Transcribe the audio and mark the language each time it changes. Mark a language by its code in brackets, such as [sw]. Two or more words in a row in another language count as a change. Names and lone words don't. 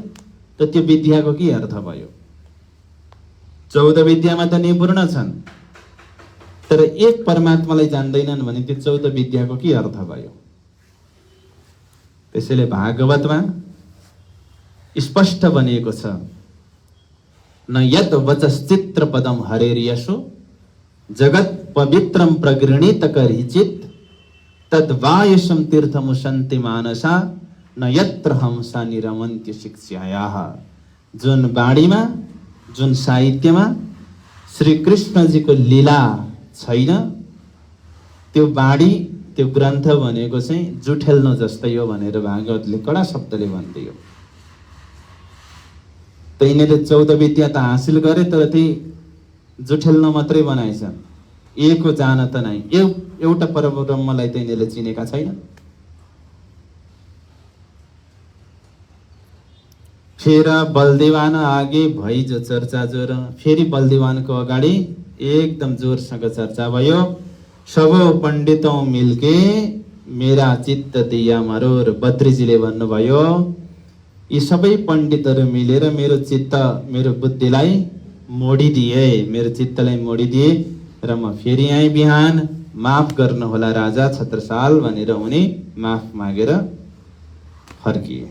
[ne] त त्यो विद्याको के अर्थ भयो? 14 विद्यामा त निपुण छन्, तर एक परमात्मालाई जान्दैनन् भने त्यो 14 विद्याको के अर्थ भयो? त्यसैले भागवतमा स्पष्ट बनिएको छ, [sa] न यद वचश्चित्र पदम हरेर यशो जगत पवित्रम प्रगृणीत करिचित तद्वायसम तीर्थमुशन्ति मानसा न यत्र हमसा निरमन्त्य शिक्षायाः। [ne] जुन बाणीमा, जुन साहित्यमा श्री कृष्णजीको लीला छैन, त्यो बाणी, त्यो ग्रन्थ भनेको चाहिँ जुठेल्नो जस्तै हो भनेर भागवतले कडा शब्दले भनिदियो। त यिनीहरूले 14 विद्या त हासिल गरे, तर ती जुठेल्नो मात्रै बनाएछन्, एको जान त नै, एउटा परब्रह्मलाई त यिनीहरूले चिनेका छैन। [hi] फेर बलदेवान आगे भई जो चर्चा जोर। [ne] फेरि बलदेवानको अगाडि एकदम जोरसँग चर्चा भयो। [hi] सबो पण्डितौं मिलके मेरा चित्त दिया मरोर। [ne] बद्रीजीले भन्नुभयो यी सबै पण्डितहरू मिलेर मेरो चित्त मेरो बुद्धिलाई मोडिदिए, मेरो चित्तलाई मोडिदिए र म फेरि आएँ बिहान। माफ गर्नुहोला राजा छत्रसाल भनेर उनी माफ मागेर फर्किए।